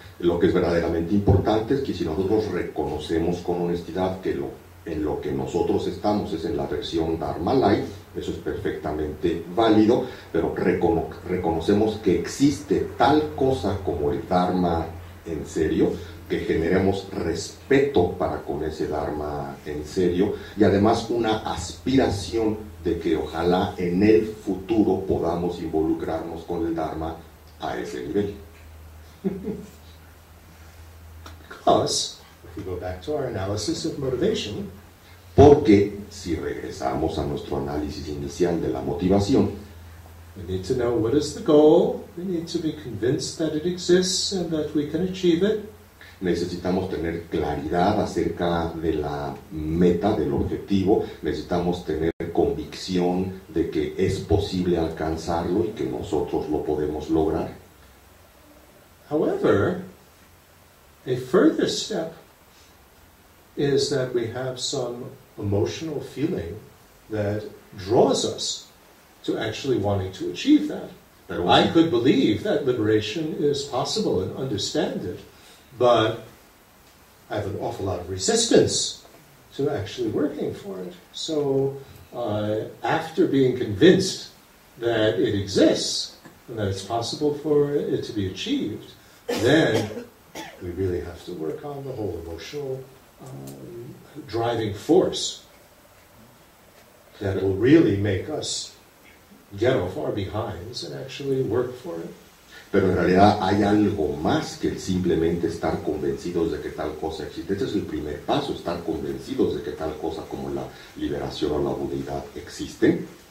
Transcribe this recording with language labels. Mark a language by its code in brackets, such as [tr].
[es] Lo que es verdaderamente importante es que si nosotros reconocemos con honestidad que en lo que nosotros estamos es en la versión Dharma Light, eso es perfectamente válido, pero reconocemos que existe tal cosa como el Dharma en serio, que generemos respeto para con ese Dharma en serio y además una aspiración de que ojalá en el futuro podamos involucrarnos con el Dharma a ese nivel. [en] Because, if we go back to our analysis of motivation, [es] porque si regresamos a nuestro análisis inicial de la motivación, [en] we need to know what is the goal, we need to be convinced that it exists and that we can achieve it. [es] Necesitamos tener claridad acerca de la meta, del objetivo, necesitamos tener convicción de que es posible alcanzarlo y que nosotros lo podemos lograr. [en] However, a further step is that we have some emotional feeling that draws us to actually wanting to achieve that. I could believe that liberation is possible and understand it, but I have an awful lot of resistance to actually working for it. So after being convinced that it exists and that it's possible for it to be achieved, then we really have to work on the whole emotional driving force that will really make us get off our behinds and actually work for it. [es] Pero en realidad hay algo más que simplemente estar convencidos de que tal cosa existe. Este es el primer paso, estar convencidos de que tal cosa como la liberación o la budeidad existen.